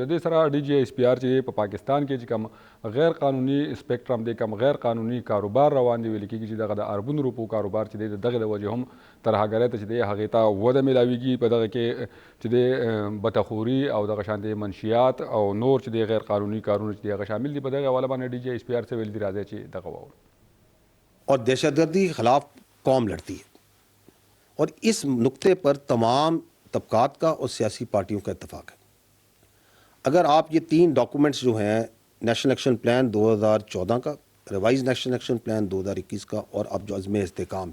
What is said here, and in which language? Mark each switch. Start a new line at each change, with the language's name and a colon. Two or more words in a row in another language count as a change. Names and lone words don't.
Pashto: د دې سره ډي جی ایس پی آر چې په پاکستان کې چې کوم غیر قانوني سپیکټرم دی کوم غیر قانوني کاروبار روان دی ویل کېږي چې دغه د اربونو روپو کاروبار چې دی دغه د وجې هم ترهګرۍ ته چې دی هغې ته وده میلاویږي په دغه کې چې دی بتخوري او دغه شان دی منشیات او نور چې دی غیر قانوني کارونه چې دی هغه شامل دي په دغه حواله باندې ډي جی ایس پی آر سے ویل دي راځي چې
Urdu: اور دہشت گردی کے خلاف قوم لڑتی ہے اور اس نقطے پر تمام طبقات کا اور سیاسی پارٹیوں کا اتفاق ہے۔ اگر آپ یہ 3 ڈاکومنٹس جو ہیں
English: national action plan
Urdu: 2014 کا،
English: revised national action plan
Urdu: 2021 کا اور اب جو عزم استحکام